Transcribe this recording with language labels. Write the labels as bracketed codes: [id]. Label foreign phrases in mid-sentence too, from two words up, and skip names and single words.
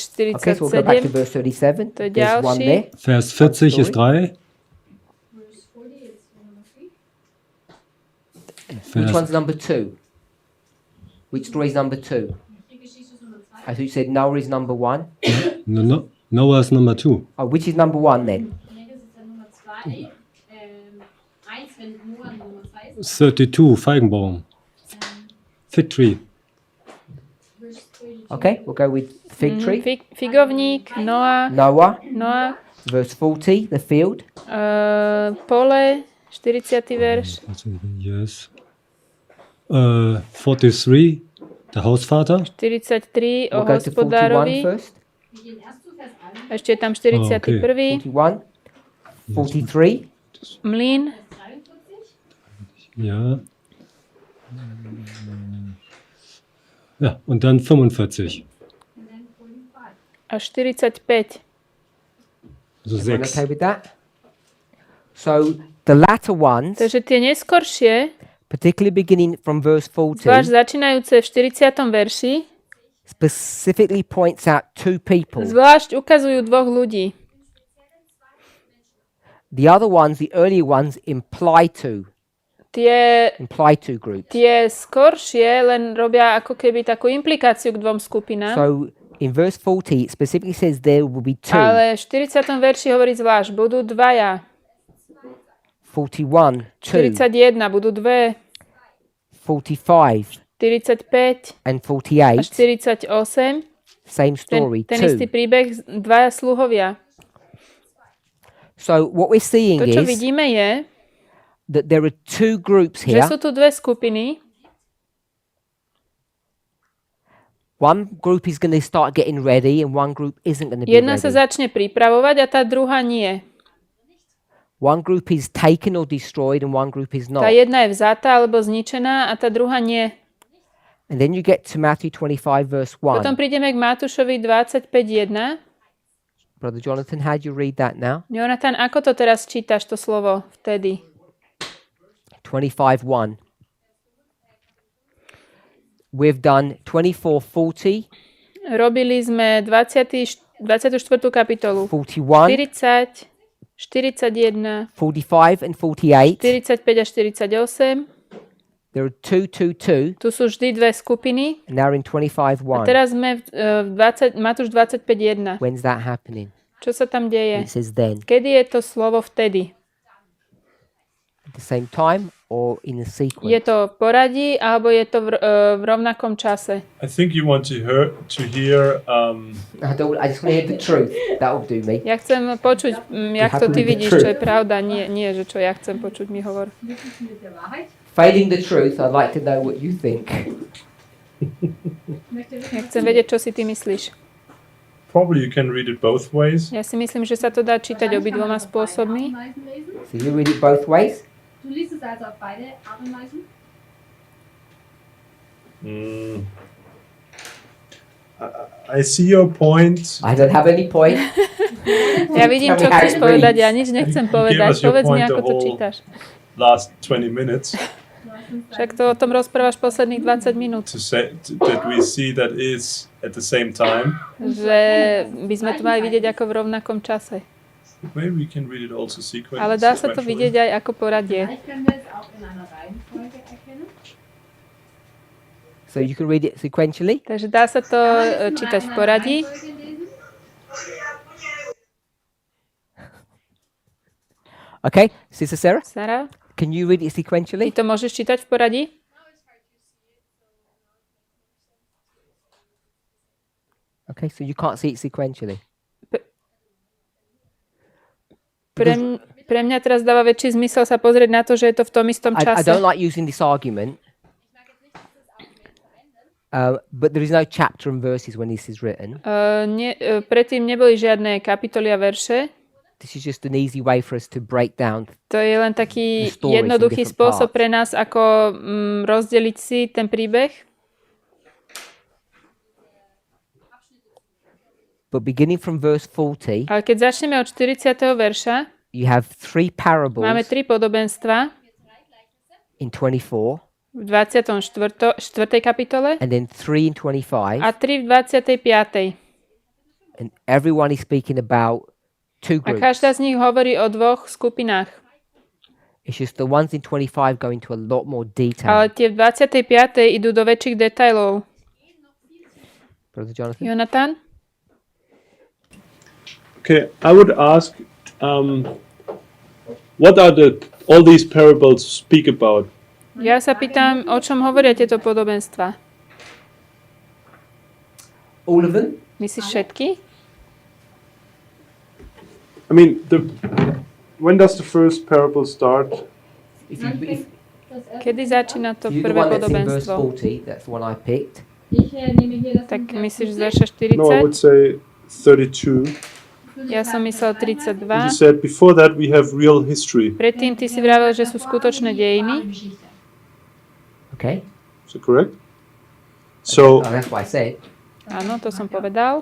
[en] Okay, so we'll go back to 47, verse 37. [sk] To je [en] There's one [sk] ďalší. [en] there. [de] Vers 40 ist 3. [en] Which [de] Vers, [en] one's number 2? Which story is number 2? [de] Die Geschichte ist Nummer 2. [en] I thought you said Noah is number 1. Noah is number 2. Oh, which is number 1 then? [de] Nee, das ist dann Nummer 2. 1, wenn Noah Nummer 2 ist. 32, Feigenbaum. [en] Fig tree. Verse 32. Okay, we'll go with fig tree. [sk] figovník, Noa, [en] Noah. Verse 40, the field. [sk] pole, 40. verš, [de] Yes. 43, der Hausvater. [sk] 43 o [en] We'll go to 41 [sk] hospodárovi, [en] first. [de] Wir gehen erst zu Vers 1. [sk] ešte je tam 41. 41. 43. Mlyn, 43. [de] Ja. Ja, und dann 45. Und dann 45. [sk] a 45. [de] Also [en] Everyone 6. okay with that? So the latter ones, [sk] Takže tie neskoršie, [en] particularly beginning from verse 40, [sk] zvlášť začínajúce v 40. verši, [en] specifically points out two people. [sk] zvlášť ukazujú dvoch ľudí. [en] The other ones, the earlier ones, imply to groups. [sk] Tie skoršie len robia ako keby takú implikáciu k dvom skupinám. [en] So in verse 40, it specifically says there will be two. [sk] Ale v 40. verši hovorí zvlášť, budú dvaja. [en] 41, two. [sk] 41 budú dve. [en] 45 [sk] 45 [en] and [sk] a [en] 48, [sk] 48. [en] same story, [sk] Ten [en] two. [sk] istý príbeh, dvaja sluhovia. [en] So what we're seeing [sk] To, čo [en] is [sk] vidíme, je, [en] that there are two groups [sk] že [en] here, [sk] sú tu dve skupiny [en] One group is going to start getting ready and one group isn't going to be [sk] Jedna sa [en] ready. [sk] začne pripravovať a tá druhá nie. [en] One group is taken or destroyed and one group is not. [sk] Tá jedna je vzatá alebo zničená a tá druhá nie. [en] And then you get to Matthew 25 verse 1. [sk] Potom prídeme k Matúšovi 25.1. [en] Brother Jonathan, how do you read that now? [sk] Jonathan, ako to teraz čítaš, to slovo vtedy? [en] 25:1. We've done 24:40, [sk] Robili sme 24. kapitolu. [en] 41, [sk] 40, 41, [en] 45 and 48. [sk] 45 a 48. [en] There are 2. [sk] Tu sú vždy dve skupiny. [en] And now we're in [sk] A [en] 25:1. [sk] teraz sme v Matúš 25.1. [en] When's that happening? [sk] Čo sa tam deje? [en] It says then. [sk] Kedy je to slovo vtedy? [en] At the same time or in a [sk] Je [en] sequence? [sk] to v poradí, alebo je to v rovnakom čase? [en] I think you want to hear I just want to hear the truth. That will do me. [sk] Ja chcem počuť, jak to ty vidíš, čo je pravda. Nie, že čo ja chcem počuť, mi hovor. [en] Failing the truth, I'd like to know what you think. [sk] Ja chcem vedieť, čo si ty myslíš. [en] probably you can read it both ways. [sk] Ja si myslím, že sa to dá čítať obidvoma spôsobmi. [en] So you read it both ways? [de] Du liest es also auf beide Art und Weisen? [en] I see your point. I don't have any point. [sk] Ja vidím, čo chceš povedať, ja nič nechcem povedať. [en] us your [sk] Povedz mi, [en] point [sk] ako [en] the [sk] to [en] whole- [sk] čítaš. [en] Last 20 minutes [sk] Však to o tom rozprávaš posledných 20 minút. [en] to say that we see that is at the same time. [sk] Že by sme to mali vidieť ako v rovnakom čase. [en] Maybe we can read it also [sk] Ale dá sa to vidieť aj ako poradie. [de] Vielleicht können wir es auch in einer Reihenfolge erkennen. [en] So you can read it sequentially? [sk] Takže dá sa to čítať v poradí. [de] Reihenfolge lesen. [en] Okay, Sister Sarah, [sk] Sara, [en] can you read it [sk] ty [en] sequentially? [sk] to môžeš čítať v poradí? [en] Okay, so you can't see it sequentially. [sk] Pre mňa teraz dáva väčší zmysel sa pozrieť na to, že je to v tom istom [en] I [sk] čase. [en] don't like using this argument, but there is no chapter and verses when this is written. [sk] Predtým neboli žiadne kapitoly a verše. [en] This is just an easy way for us to break down. [sk] To je len taký [en] The stories in [sk] jednoduchý [en] different [sk] spôsob [en] parts. [sk] pre nás, ako rozdeliť si ten príbeh. [en] But beginning from verse 40, [sk] Ale keď začneme od 40. verša, [en] you have three parables [sk] máme 3 podobenstva [en] in 24, [sk] v 24. kapitole [en] and then 3 in 25, [sk] a 3 v 25. [en] and everyone is speaking about two [sk] A [en] groups. [sk] každá z nich hovorí o dvoch skupinách. [en] It's just the ones in 25 go into a lot more detail. [sk] Ale tie v 25. idú do väčších detailov. [en] Brother Jonathan? [sk] Jonathan? [en] Okay, I would ask, what are all these parables speak about? [sk] Ja sa pýtam, o čom hovoria tieto podobenstva? [en] All of them? [sk] Myslíš všetky? [en] I mean, when does the first parable start? If you, [sk] Kedy začína to [en] you the [sk] prvé [en] one that's in verse [sk] podobenstvo? [en] 40, that's the one I picked. [de] Ich nehme hier das [sk] Tak [de] Buch [sk] myslíš z [de] der [sk] verša [en] No, I would [sk] 40? [en] say 32. [sk] Ja som myslel 32. [en] You said before that we have real history. [sk] Predtým ty si vravel, že sú skutočné dejiny. [en] Okay? Is that correct? So, Oh, that's what I said. [sk] Áno, to som povedal.